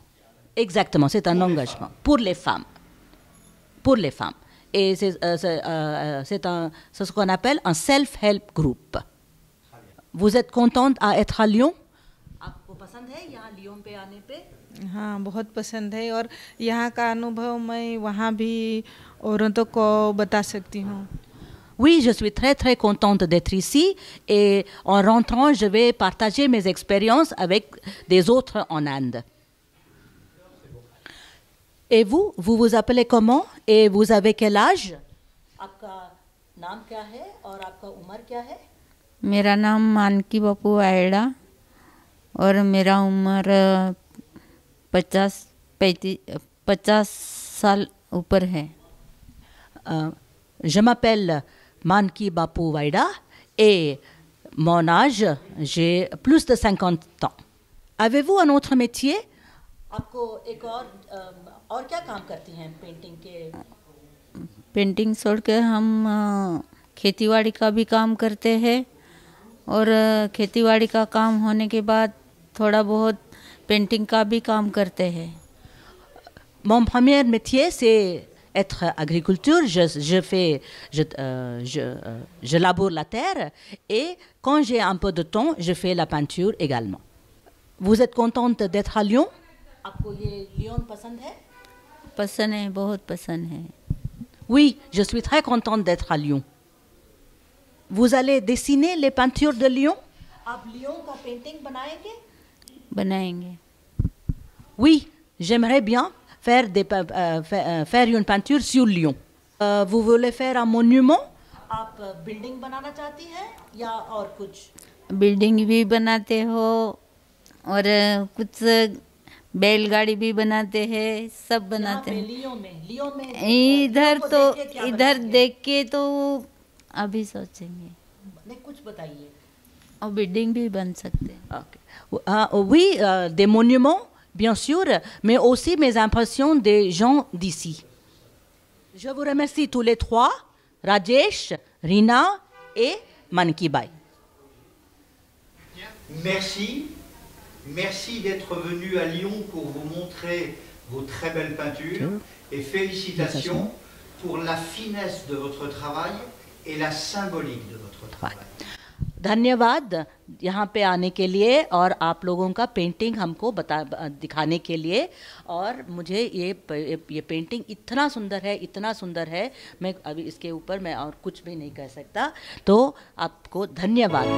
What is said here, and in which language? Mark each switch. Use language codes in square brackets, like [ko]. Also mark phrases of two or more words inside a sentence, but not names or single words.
[fr] Exactement, c'est un engagement pour les femmes. Pour les femmes. Et c'est ce qu'on appelle un [en] self-help group. [fr] Vous êtes contente à être à Lyon? [hi] आपको पसंद है यहाँ लियोन पे आने पे? हाँ, बहुत पसंद है, और यहाँ का अनुभव मैं वहाँ भी औरतों को बता सकती हूँ। [fr] Oui, je suis très très contente d'être ici, et en rentrant, je vais partager mes expériences avec des autres en Inde. Et vous vous appelez comment et vous avez quel âge? [hi] आपका नाम क्या है और आपका उम्र क्या है? मेरा नाम मानकी बापू वायड़ा, और मेरा उम्र 50 साल ऊपर है। [fr] Je m'appelle Manki Bapu Vaida et mon âge, j'ai plus de 50 ans. Avez-vous un autre métier? [hi] आपको एक और क्या काम करती हैं पेंटिंग के? पेंटिंग छोड़ के हम खेतीबाड़ी का भी काम करते हैं, और खेतीबाड़ी का काम होने के बाद थोड़ा बहुत पेंटिंग का भी काम करते हैं। [fr] Mon premier métier, c'est être agriculture. Je laboure la terre, et quand j'ai un peu de temps, je fais la peinture également. Vous êtes contente d'être à Lyon? [hi] आपको ये Lyon पसंद है? पसंद है, बहुत पसंद है। [fr] Oui, je suis très contente d'être à Lyon. Vous allez dessiner les peintures de Lyon? [hi] आप Lyon का पेंटिंग बनाएंगे? बनाएंगे। [fr] Oui, j'aimerais bien faire une peinture sur Lyon. Vous voulez faire un monument? [hi] आप बिल्डिंग बनाना चाहती हैं या और कुछ? बिल्डिंग भी बनाते हो, और कुछ बैलगाड़ी भी बनाते हैं, सब बनाते हैं। लियो में इधर देख के तो अभी सोचेंगे। नहीं, कुछ बताइए। और बिल्डिंग भी बन सकते हैं। [fr] Oui, des monuments, bien sûr, mais aussi mes impressions des gens d'ici. Je vous remercie tous les trois, Rajesh, Rina et Manki Bai. Merci. Merci d'être venu à Lyon pour vous montrer vos très belles peintures et félicitations pour la finesse de votre travail et la symbolique de votre travail. [hi] धन्यवाद यहाँ पे आने के लिए और आप लोगों का पेंटिंग हमको दिखाने के लिए। और मुझे ये पेंटिंग इतना सुंदर है, मैं अभी इसके ऊपर मैं और कुछ भी नहीं कह सकता।